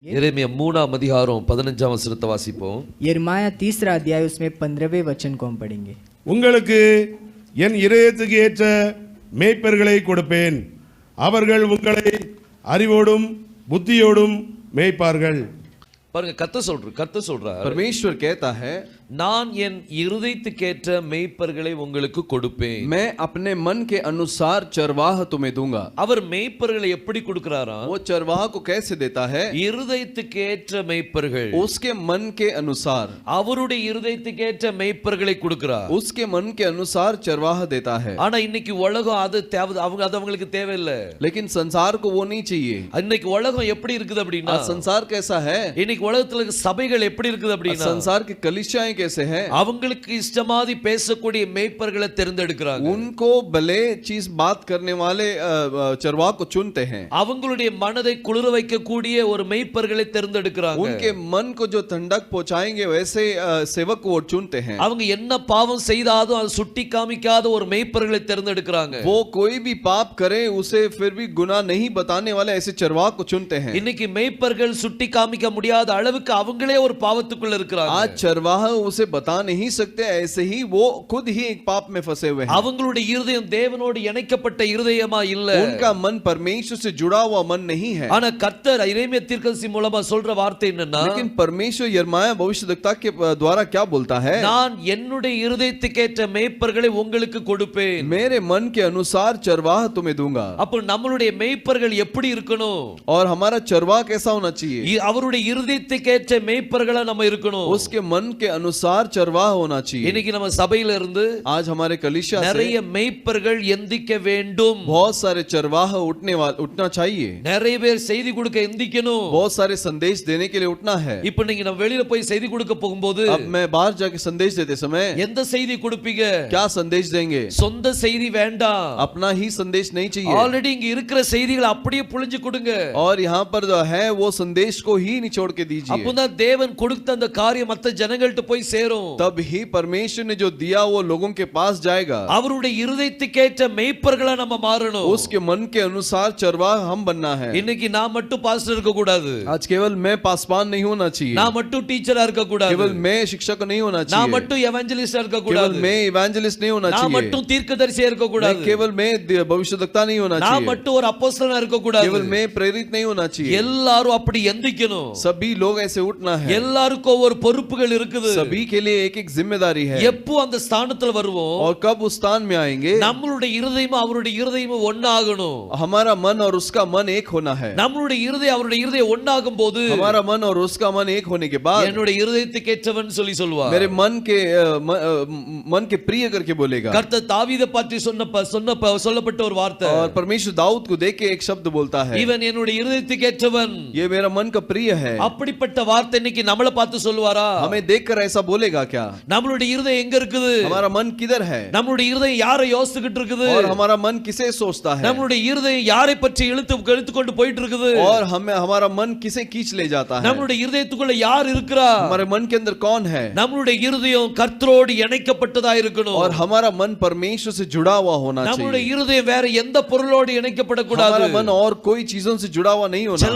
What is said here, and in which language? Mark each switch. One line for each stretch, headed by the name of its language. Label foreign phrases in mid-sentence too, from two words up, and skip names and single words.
Tamil: எரேமியா 3ஆம் அதிகாரம் 15ஆம் வசனத்தை வாசிப்போம்.
Hindi: यिर्मयाह 3रा अध्याय उसमें 15वें वचन को हम पढ़ेंगे.
Tamil: உங்களுக்கு என் இதயத்துக்கு ஏற்ற மேய்ப்பர்களை கொடுப்பேன், அவர்கள் உங்களை அறிவோடும் புத்தியோடும் மேய்ப்பார்கள். பாருங்க, கர்த்தர் சொல்றார்,
Hindi: परमेश्वर कहता है
Tamil: நான் என் இருதயத்துக்கேற்ற மேய்ப்பர்களை உங்களுக்கு கொடுப்பேன்.
Hindi: मैं अपने मन के अनुसार चरवाह तुम्हें दूंगा.
Tamil: அவர் மேய்ப்பர்களை எப்படி கொடுக்கிறாராம்?
Hindi: वो चरवाह को कैसे देता है?
Tamil: இருதயத்துக்கேற்ற மேய்ப்பர்கள்,
Hindi: उसके मन के अनुसार,
Tamil: அவருடைய இருதயத்துக்கேற்ற மேய்ப்பர்களை கொடுக்கிறார்.
Hindi: उसके मन के अनुसार चरवाह देता है.
Tamil: ஆனா இன்னைக்கு உலகம் அது அவங்களுக்கு தேவையில்லை.
Hindi: लेकिन संसार को वो नहीं चाहिए.
Tamil: இன்னைக்கு உலகம் எப்படி இருக்குது அப்படின்னா,
Hindi: आज संसार कैसा है?
Tamil: இன்னைக்கு உலகத்துல இருக்க சபைகள் எப்படி இருக்குது அப்படின்னா,
Hindi: संसार की कलीसियाएं कैसे हैं?
Tamil: அவங்களுக்கு இஷ்டமாதி பேசக்கூடிய மேய்ப்பர்களை தேர்ந்தெடுக்கிறாங்க.
Hindi: उनको भले चीज बात करने वाले चरवाह को चुनते हैं.
Tamil: அவங்களுடைய மனதை குளிர வைக்கக்கூடிய ஒரு மேய்ப்பர்களை தேர்ந்தெடுக்கிறாங்க.
Hindi: उनके मन को जो ठंडक पहुंचाएंगे वैसे सेवक वो चुनते हैं.
Tamil: அவங்க என்ன பாவம் செய்தாலும் அது சுட்டி காமிக்காத ஒரு மேய்ப்பர்களை தேர்ந்தெடுக்கிறாங்க.
Hindi: वो कोई भी पाप करे उसे फिर भी गुनाह नहीं बताने वाले ऐसे चरवाह को चुनते हैं.
Tamil: இன்னைக்கு மேய்ப்பர்கள் சுட்டி காமிக்க முடியாத அளவுக்கு அவங்களே ஒரு பாவத்துக்குள்ள இருக்கிறாங்க.
Hindi: आज चरवाह उसे बता नहीं सकते, ऐसे ही वो खुद ही एक पाप में फंसे हुए हैं.
Tamil: அவங்களுடைய இருதயம் தேவனோடு இணைக்கப்பட்ட இருதயமா இல்ல.
Hindi: उनका मन परमेश्वर से जुड़ा हुआ मन नहीं है.
Tamil: ஆனா கர்த்தர் எரேமியா தீர்க்கதரிசி மூலமா சொல்ற வார்த்தை என்னன்னா,
Hindi: लेकिन परमेश्वर यिर्मयाह भविष्यद्वक्ता के द्वारा क्या बोलता है?
Tamil: நான் என்னுடைய இருதயத்துக்கேற்ற மேய்ப்பர்களை உங்களுக்கு கொடுப்பேன்.
Hindi: मेरे मन के अनुसार चरवाह तुम्हें दूंगा.
Tamil: அப்ப நம்மளுடைய மேய்ப்பர்கள் எப்படி இருக்கணும்?
Hindi: और हमारा चरवाह कैसा होना चाहिए?
Tamil: அவருடைய இருதயத்துக்கேற்ற மேய்ப்பர்களா நம்ம இருக்கணும்.
Hindi: उसके मन के अनुसार चरवाह होना चाहिए.
Tamil: இன்னைக்கு நம்ம சபையில இருந்து
Hindi: आज हमारे कलीसिया से
Tamil: நிறைய மேய்ப்பர்கள் எந்திக்க வேண்டும்.
Hindi: बहुत सारे चरवाह उठना चाहिए.
Tamil: நிறைய பேர் செய்தி கொடுக்க எந்திக்கணும்.
Hindi: बहुत सारे संदेश देने के लिए उठना है.
Tamil: இப்போ நீங்க நம்ம வெளியில போய் செய்தி கொடுக்க போகும்போது,
Hindi: अब मैं बाहर जाके संदेश देते समय
Tamil: எந்த செய்தி கொடுப்பீங்க?
Hindi: क्या संदेश देंगे?
Tamil: சொந்த செய்தி வேண்டாம்.
Hindi: अपना ही संदेश नहीं चाहिए.
Tamil: ஆல்ரெடி இங்க இருக்கிற செய்திகளை அப்படியே புழிஞ்சு கொடுங்க.
Hindi: और यहाँ पर जो है वो संदेश को ही निचोड़ के दीजिए.
Tamil: அப்பதான் தேவன் கொடுத்த அந்த காரியம் மத்த ஜனங்கள்ட்ட போய் சேரும்.
Hindi: तब ही परमेश्वर ने जो दिया वो लोगों के पास जाएगा.
Tamil: அவருடைய இருதயத்துக்கேற்ற மேய்ப்பர்களா நம்ம மாறணும்.
Hindi: उसके मन के अनुसार चरवाह हम बनना है.
Tamil: இன்னைக்கு நான் மட்டும் பாஸ்டர் இருக்க கூடாது.
Hindi: आज केवल मैं पासवान नहीं होना चाहिए.
Tamil: நான் மட்டும் டீச்சரா இருக்க கூடாது.
Hindi: केवल मैं शिक्षक नहीं होना चाहिए.
Tamil: நான் மட்டும் எவாஞ்சலிஸ்டா இருக்க
Hindi: केवल
Tamil: கூடாது.
Hindi: मैं इवेंजलिस्ट नहीं होना
Tamil: நான்
Hindi: चाहिए.
Tamil: மட்டும் தீர்க்கதரிசியா இருக்க கூடாது.
Hindi: केवल मैं भविष्यद्वक्ता नहीं होना
Tamil: நான்
Hindi: चाहिए.
Tamil: மட்டும் ஒரு அப்போஸ்தலனா இருக்க கூடாது.
Hindi: केवल मैं प्रेरित नहीं होना चाहिए.
Tamil: எல்லாரும் அப்படி எந்திக்கணும்.
Hindi: सभी लोग ऐसे उठना है.
Tamil: எல்லாருக்கும் ஒரு பொறுப்புகள் இருக்குது.
Hindi: सभी के लिए एक एक जिम्मेदारी है.
Tamil: எப்போ அந்த ஸ்தானத்துல வருவோம்?
Hindi: और कब उस स्थान में आएंगे?
Tamil: நம்மளுடைய இருதயமும் அவருடைய இருதயமும் ஒண்ணாகணும்.
Hindi: हमारा मन और उसका मन एक होना है.
Tamil: நம்மளுடைய இருதயம் அவருடைய இருதயம் ஒண்ணாகும் போது,
Hindi: हमारा मन और उसका मन एक होने के बाद
Tamil: என்னுடைய இருதயத்துக்கேற்றவன் சொல்லி சொல்வார்.
Hindi: मेरे मन के प्रिय करके बोलेगा.
Tamil: கர்த்தர் தாவீதை பற்றி சொல்லப்பட்ட ஒரு வார்த்தை.
Hindi: और परमेश्वर दाऊद को देख के एक शब्द बोलता है,
Tamil: இவன் என்னுடைய இருதயத்துக்கேற்றவன்.
Hindi: ये मेरा मन का प्रिय है.
Tamil: அப்படிப்பட்ட வார்த்தை இன்னைக்கு நம்மள பார்த்து சொல்வாரா?
Hindi: हमें देखकर ऐसा बोलेगा क्या?
Tamil: நம்மளுடைய இருதயம் எங்க இருக்குது?
Hindi: हमारा मन किधर है?
Tamil: நம்மளுடைய இருதயம் யாரை யோசிச்சுக்கிட்டு இருக்குது?
Hindi: और हमारा मन किसे सोचता है?
Tamil: நம்மளுடைய இருதயம் யாரை பற்றி இழுத்து கொண்டு போயிட்டு இருக்குது?
Hindi: और हमारा मन किसे खींच ले जाता है?
Tamil: நம்மளுடைய இருதயத்துக்குள்ள யார் இருக்கிறா?
Hindi: हमारे मन के अंदर कौन है?
Tamil: நம்மளுடைய இருதயம் கர்த்தரோடு இணைக்கப்பட்டதா இருக்கணும்.
Hindi: और हमारा मन परमेश्वर से जुड़ा हुआ होना
Tamil: நம்மளுடைய
Hindi: चाहिए.
Tamil: இருதயம் வேற எந்த பொருளோடு இணைக்கப்படக்கூடாது.
Hindi: हमारा मन और कोई चीजों से जुड़ा हुआ नहीं होना.